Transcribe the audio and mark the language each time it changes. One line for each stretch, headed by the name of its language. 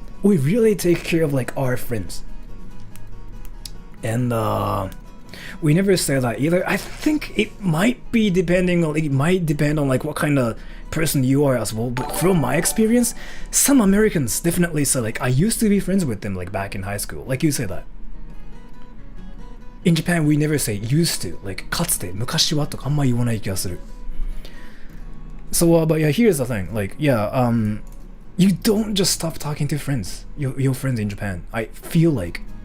English: We really take care of like our friends. And we never say that either. I think it might depend on like what kind of person you are as well, but from my experience, some Americans definitely say like I used to be friends with them like back in high school. Like you say that. In Japan, we never say used to, like
Japanese: かつて、昔はとかあんま言わない気がする。
English: So, but yeah, here's the thing, like, yeah, you don't just stop talking to friends, your friends in Japan. I feel like.